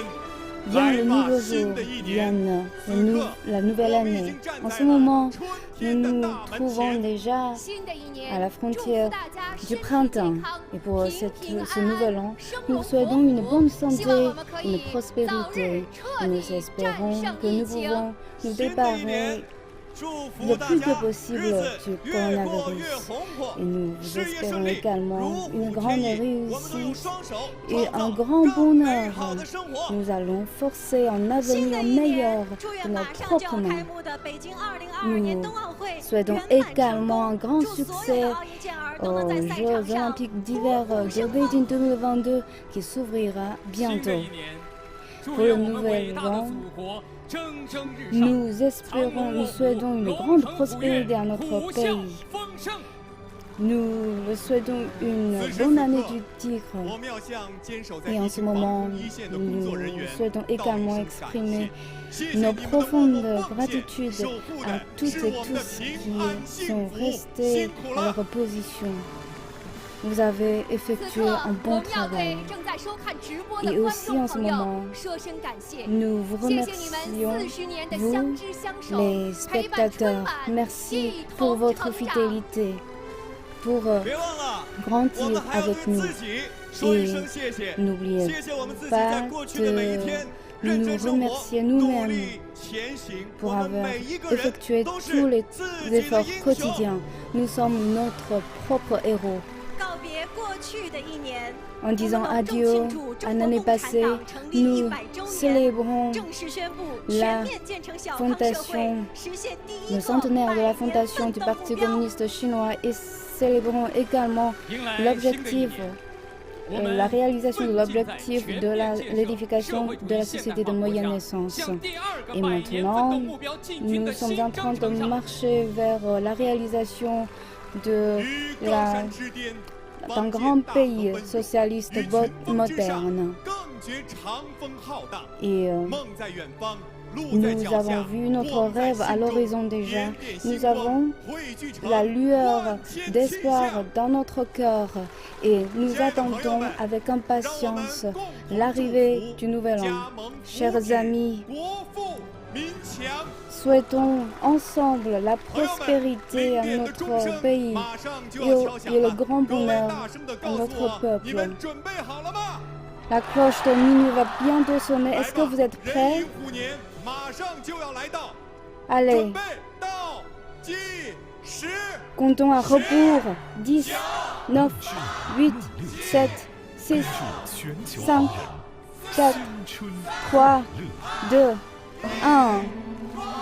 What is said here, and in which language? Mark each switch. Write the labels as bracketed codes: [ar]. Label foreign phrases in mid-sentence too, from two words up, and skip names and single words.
[fr] Vient [zh] 来 [fr] le [zh] 吧， [fr] nouveau [zh] 新 [fr] jour, [zh] 的一年。 [fr] vienne [zh] 此刻， [fr] la nouvelle [zh] 我们已 [fr] année. [zh] 经站 [fr] En [zh] 在 [fr] ce [zh] 了 [fr] moment, [zh] 春 [fr] nous [zh] 天的 [fr] nous [zh] 大门 [fr] trouvons [zh] 前。 [fr] déjà [zh] 新的一年 [fr] à la [zh] 祝福 [fr] frontière [zh] 大家 [fr] du [zh] 身体 [fr] printemps. [zh] 健康 [fr] Et pour [zh] 平平 [fr] ce [zh] 安 [fr] nouvel [zh] 安 [fr] an, [zh] 生 [fr] nous [zh] 龙 [fr] vous souhaitons [zh] 活 [fr] une [zh] 虎 [fr] bonne [zh] 希望 [fr] santé, [zh] 我们可 [fr] une [zh] 以早日 [fr] prospérité. [zh] 彻 [fr] Nous [zh] 底战 [fr] espérons [zh] 胜 [fr] que [zh] 疫 [fr] nous [zh] 情。 [fr] pouvons nous [zh] 新的一 [fr] débarrasser [zh] 年，祝福 [fr] le [zh] 大 [fr] plus [zh] 家 [fr] que [zh] 日 [fr] possible [zh] 子 [fr] du [zh] 越过越 [fr] coronavirus. [zh] 红火， [fr] Et nous vous [zh] 事业 [fr] espérons [zh] 顺利， [fr] également [zh] 如 [fr] une [zh] 虎 [fr] grande [zh] 添翼。我们都用 [fr] réussite [zh] 双手 [fr] et [zh] 创 [fr] un [zh] 造 [fr] grand [zh] 更美 [fr] bonheur. [zh] 好的生活。 [fr] Nous allons forcer un [zh] 新的 [fr] avenir [zh] 一年 [fr] meilleur， [zh] 祝 [fr] de [zh] 愿马 [fr] notre [zh] 上就 [fr] propre [zh] 要 [fr] nom. [zh] 开幕的北京2022年冬奥会 [fr] Souhaitons [zh] 圆满成 [fr] également un [zh] 功， [fr] grand [zh] 祝所有 [fr] succès [zh] 的奥运健儿都能 [fr] aux [zh] 在赛 [fr] Jeux [zh] 场上 [fr] Olympiques d'hiver de Beijing 2022 qui s'ouvrira [zh] 新的 [fr] bientôt. [zh] 一年，祝 [fr] Pour [zh] 愿 [fr] le [zh] 我们伟 [fr] nouvel [zh] 大的 [fr] an, [zh] 祖国蒸蒸日上， [fr] nous espérons, nous souhaitons une grande prospérité à notre pays. [zh] 丰盛。 [fr] Nous le souhaitons une bonne année du tigre. [zh] 我们要向坚守在 [fr] Et [zh] 疫 [fr] en ce [zh] 情防 [fr] moment, [zh] 控一线的工作人 [fr] nous [zh] 员 [fr] souhaitons [zh] 道一 [fr] également [zh] 声感 [fr] exprimer [zh] 谢。谢谢 [fr] nos [zh] 你们的默默 [fr] profondes [zh] 奉献， [fr] gratitudes [zh] 守护 [fr] à [zh] 的 [fr] toutes [zh] 是 [fr] et [zh] 我们的 [fr] tous [zh] 平安 [fr] qui [zh] 幸 [fr] sont [zh] 福。 [fr] restés [zh] 辛苦 [fr] à [zh] 了。 [fr] leur position. Vous avez [zh] 此 [fr] effectué [zh] 刻， [fr] un [zh] 我 [fr] bon [zh] 们要对 [fr] travail. [zh] 正在收看直播 [fr] Et [zh] 的观 [fr] aussi [zh] 众 [fr] en ce [zh] 朋友 [fr] moment, [zh] 说声感谢。 [fr] Nous vous [zh] 谢谢你们 [fr] remercions, [zh] 40年的 [fr] vous, [zh] 相知相守， [fr] les [zh] 陪伴春 [fr] spectateurs. [zh] 晚， [fr] Merci [zh] 一 [fr] pour [zh] 同 [fr] votre [zh] 成长。 [fr] fidélité, pour [zh] 别忘了，我 [fr] grandir [zh] 们还要对 [fr] avec nous. [zh] 自己说一声谢谢。 [fr] N'oubliez [zh] 谢谢我们自己在 [fr] pas [zh] 过去的每一 [fr] de [zh] 天认 [fr] nous [zh] 真生活， [fr] remercier [zh] 努 [fr] nous-mêmes [zh] 力前行。 [fr] pour [zh] 我们 [fr] avoir [zh] 每一个人 [fr] effectué [zh] 都 [fr] tous [zh] 是 [fr] les [zh] 自己的 [fr] efforts [zh] 英雄。 [fr] quotidiens. Nous sommes notre propre héros. [zh] 告别过去的一年， [fr] En disant [zh] 我们隆重 [fr] adieu [zh] 庆祝 [fr] à [zh] 中国 [fr] l'année [zh] 共产 [fr] passée, [zh] 党成立 [fr] nous [zh] 100周年， [fr] célébrons [zh] 正式宣布 [fr] la [zh] 全面建成小康社会 [fr] fondation,， [zh] 实现第一 [fr] le [zh] 个 [fr] centenaire de la [zh] 百年 [fr] fondation [zh] 奋 [fr] du [zh] 斗目 [fr] Parti [zh] 标。 [fr] communiste chinois et célébrons également [zh] 迎来新的一 [fr] l'objectif, [zh] 年，我们 [fr] la réalisation de [zh] 奋进在 [fr] l'objectif [zh] 全 [fr] de [zh] 面建设 [fr] l'édification [zh] 社会主 [fr] de [zh] 义 [fr] la [zh] 现 [fr] société [zh] 代 [fr] de [zh] 化国 [fr] moyenne [zh] 家， [fr] naissance. [zh] 向第二个 [fr] Et [zh] 百年奋斗 [fr] maintenant, [zh] 目标进军 [fr] nous [zh] 的 [fr] sommes [zh] 新 [fr] en [zh] 征 [fr] train de [zh] 程上。 [fr] marcher vers la réalisation de [zh] 于高 [fr] la [zh] 山之巅， [fr] d'un grand pays socialiste moderne. [zh] 更觉长风浩荡。 [fr] Et [zh] 梦在远方，路在 [fr] nous [zh] 脚 [fr] avons [zh] 下。 [fr] vu notre [zh] 我们在 [fr] rêve à [zh] 心中 [fr] l'horizon déjà. [zh] 点点星 [fr] Nous [zh] 光 [fr] avons [zh] 汇聚成 [fr] la lueur [zh] 万千 [fr] d'espoir [zh] 气象。 [fr] dans notre cœur et nous attendons avec impatience l'arrivée du nouvel an. Chers amis, [zh] 国富民强。 [fr] souhaitons ensemble la prospérité à notre pays [zh] 马上就 [fr] et [zh] 要 [fr] au- [zh] 敲响 [fr] et le [zh] 了。 [fr] grand [zh] 各位 [fr] bonheur [zh] 大声地 [fr] à [zh] 告诉 [fr] notre [zh] 我，你 [fr] peuple. [zh] 们准备好了吗？ [fr] La cloche de minuit va bientôt sonner. Est-ce que vous êtes [zh] 壬 [fr] prêts? [zh] 寅虎年马上就要来到， [fr] Allez, [zh] 准备倒计时。 [fr] comptons à rebours. 10, 9, 8, 7, 6, 5, 4, 3, 2, 1.